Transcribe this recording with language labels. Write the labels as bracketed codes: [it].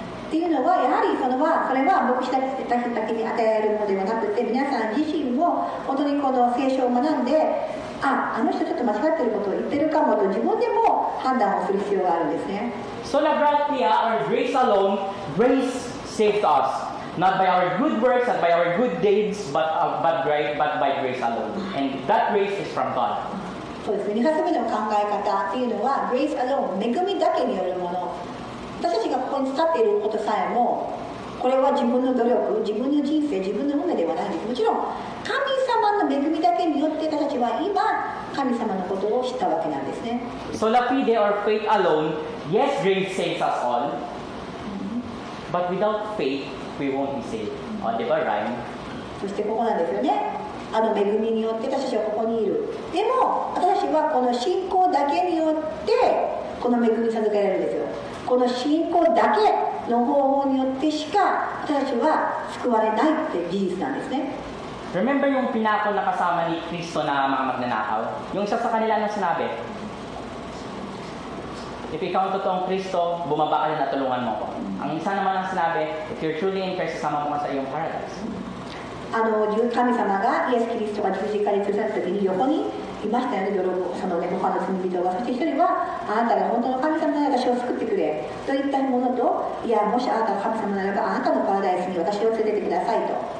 [ja] っていうのはやはりそれは牧師たちだけに与えるものではなくて、皆さん自身も本当にこの聖書を学んで、あの人ちょっと間違ってることを言ってるかもと自分でも判断をする必要があるんですね。 [en] Sola gratia, or grace alone, grace saved us. Not by our good works, not by our good deeds, but by grace alone. And that grace is from God. [ja] そうですね、2発目の考え方っていうのは Grace alone、恵みだけによるもの。私たちがここに伝っていることさえも、これは自分の努力、自分の人生、自分の運命ではないんです。もちろん神様の恵みだけによって私たちは今神様のことを知ったわけなんですね。 [en] Sola fide or faith alone, yes, grace saves us all. But without faith, we won't be saved. [tl] O, di ba, rhyme? [ja] そしてここなんですよね。恵みによって私たちはここにいる。でも私たちはこの信仰だけによってこの恵みに授けられるんですよ。この信仰だけの方法によってしか私たちは救われないって事実なんですね。 [tl] Remember yung pinako na kasama ni Kristo na mga magnanakaw? Yung isa sa kanila na sinabi, if ikaw ang totoong Kristo, bumaba ka na tulungan mo ko. Ang isa naman ang sinabi, [en] if you're truly in Christ, [tl] sama mo ka sa iyong paradise. [ja] 神様がイエス・キリストが十字架に吊るされた時に横にいましたよね、そのね、他の罪人が。そして一人は、あなたが本当の神様なら私を救ってくれといったものと、いや、もしあなたが神様ならばあなたのパラダイスに私を連れてくださいと。